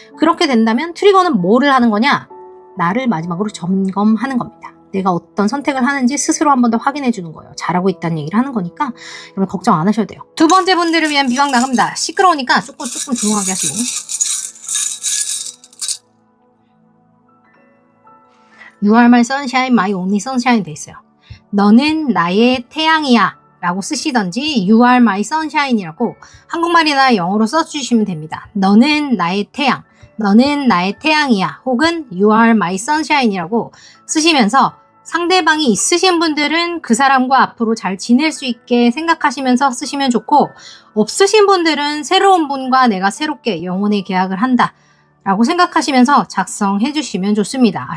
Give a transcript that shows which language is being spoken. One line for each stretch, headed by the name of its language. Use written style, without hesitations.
Korean: 그렇게 된다면 트리거는 뭐를 하는 거냐? 나를 마지막으로 점검하는 겁니다. 내가 어떤 선택을 하는지 스스로 한 번 더 확인해 주는 거예요. 잘하고 있다는 얘기를 하는 거니까 여러분 걱정 안 하셔도 돼요. 두 번째 분들을 위한 비방 나갑니다. 시끄러우니까 조금 조용하게 하시고.
English: You are my sunshine, my only sunshine
Korean: 돼 있어요. 너는 나의 태양이야 라고 쓰시던지
English: You are my sunshine이라고
Korean: 한국말이나 영어로 써주시면 됩니다. 너는 나의 태양, 너는 나의 태양이야 혹은
English: You are my sunshine이라고
Korean: 쓰시면서 상대방이 있으신 분들은 그 사람과 앞으로 잘 지낼 수 있게 생각하시면서 쓰시면 좋고 없으신 분들은 새로운 분과 내가 새롭게 영혼의 계약을 한다 라고 생각하시면서 작성해 주시면 좋습니다.